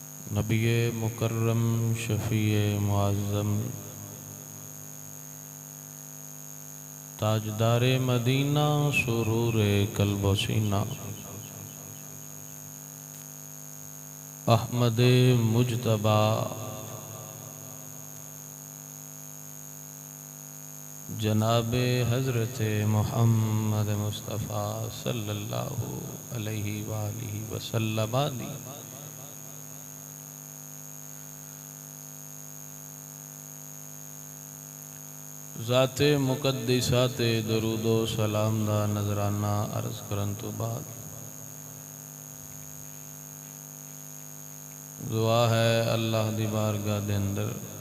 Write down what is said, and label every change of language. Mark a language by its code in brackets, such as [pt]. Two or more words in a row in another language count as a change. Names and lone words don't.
[pa] نبی مکرم شفیع معظم تاجدار مدینہ سرور قلب و سینہ احمد مجتبیٰ جناب حضرت محمد مصطفیٰ [ar] صلى الله عليه وآله وسلم [pa] ذاتِ مقدسات درود و سلام دا نذرانہ عرض کرن توں بعد دعا ہے اللہ دی بارگاہ دے اندر